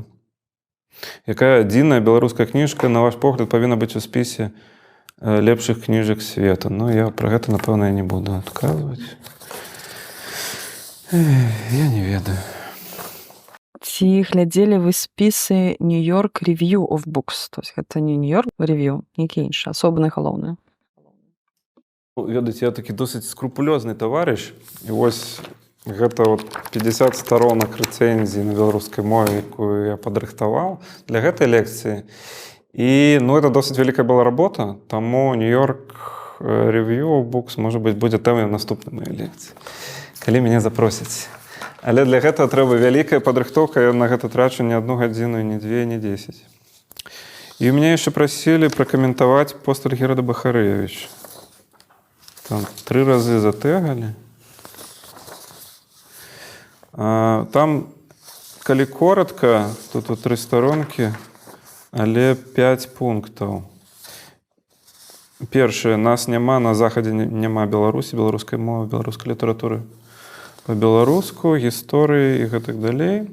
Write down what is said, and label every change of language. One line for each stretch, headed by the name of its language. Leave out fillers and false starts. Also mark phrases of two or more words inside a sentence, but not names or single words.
Belarusian: Якая адзіная беларуская кніжка, на ваш погляд, павінна быць у спісе лепшых кніжак свету? Я пра гэта, напэўна, не буду адказваць. Я не ведаю. Ці глядзелі вы спісы New York Review of Books?
Russian: То есть
Belarusian: гэта не New York Review, нейкі іншы, асобныя галоўныя. Ведаеце, я такі досыць скрупулёзны таварыш. І вось гэта 50 сторонак рэцэнзій на беларускай мове, якую я падрыхтаваў для гэтай лекцыі. І гэта досыць вялікая была работа, таму New York Review of Books, можа быць, будзе тэмай наступнай маёй лекцыі, калі мяне запросяць. Але для гэтага трэба вялікая падрыхтоўка, я на гэта трачу не 1 гадзіну, не 2, не 10.
Russian: И меня еще просили прокомментовать пост Альгерда Бахареевича. Там 3 раза затегали.
Ukrainian: Там, коли коротко, тут 3 сторонки, але 5 пунктов.
Belarusian: Першае, нас няма, на Захадзе няма Беларусі, беларускай мовы, беларускай літаратуры па-беларуску, гісторыі і гэтак далей.